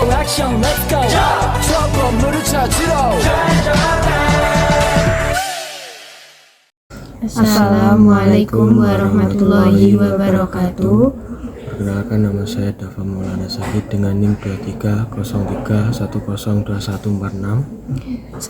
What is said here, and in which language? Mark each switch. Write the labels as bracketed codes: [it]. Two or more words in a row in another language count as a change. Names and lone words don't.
[ko] 액션 [en] let's go [ko] 저 건물을 찾으러 [ar] السلام عليكم ورحمة الله وبركاته. [id] Perkenalkan, nama saya Dava Maulana Zahid dengan NIM 2303103146.